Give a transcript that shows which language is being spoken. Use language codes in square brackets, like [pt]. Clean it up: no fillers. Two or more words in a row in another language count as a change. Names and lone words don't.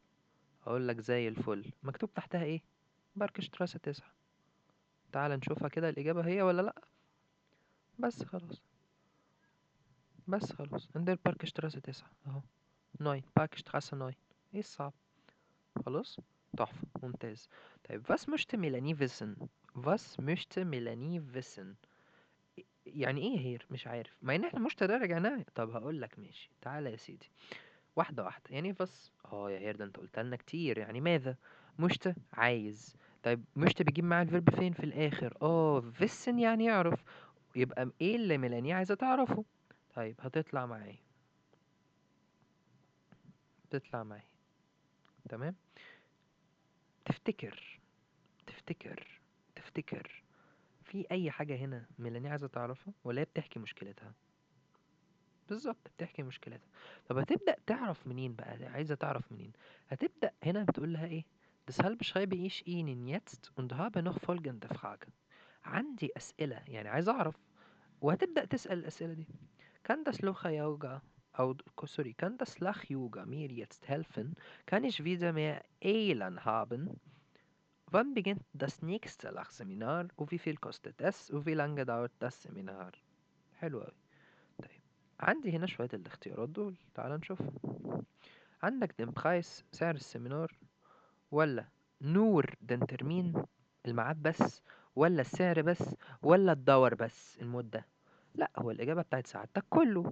[ar] اقول لك زي الفل، مكتوب تحتها ايه؟ بارك شتراسة 9. تعال نشوفها كده الاجابة هي ولا لا. بس خلاص، بس خلاص عند البارك شتراسة 9 اهو. ناين بارك شتراسة 9. ايه الصعب؟ خلاص. تحفة ممتاز. طيب [de] was möchte Melanie wissen? was möchte Melanie wissen؟ [ar] يعني ايه هير؟ مش عارف، مع ان احنا مش راجعناه. طب هقول لك ماشي، تعالى يا سيدي، واحده واحده. يعني بس يا هير، ده انت قلت لنا كتير. يعني ماذا؟ مشت عايز. طيب مشت بيجيب معاه الفيرب فين؟ في الاخر. فيسن يعني يعرف. يبقى ايه اللي ميلاني عايزه تعرفه؟ طيب هتطلع معايا، تطلع معايا. تمام. تفتكر تفتكر تفتكر في اي حاجه هنا ميلاني عايزه تعرفها، ولا هي بتحكي مشكلتها؟ بالظبط، بتحكي مشكلتها. طب هتبدأ تعرف منين بقى؟ عايزة تعرف منين؟ هتبدأ هنا بتقول لها ايه؟ [de] Deshalb schreibe ich Ihnen jetzt und habe noch folgende Frage. [ar] عندي أسئلة، يعني عايز أعرف. وهتبدأ تسأل الأسئلة دي. [de] Kann das Yoga [ar] أو سوري [de] kann das Lach-Yoga mir jetzt helfen? Kann ich wieder mehr Elan haben? Wann beginnt das nächste Lachseminar? Und wie viel kostet es? Und wie lange dauert das Seminar? [ar] حلو أوي. طيب عندي هنا شوية الاختيارات دول، تعال نشوفهم. [de] عندك den Preis، [ar] سعر السيمينار، ولا نور [de] den Termin، [ar] الميعاد بس، ولا السعر بس، ولا الدور بس، المدة؟ لا، هو الإجابة بتاعت سعادتك كله.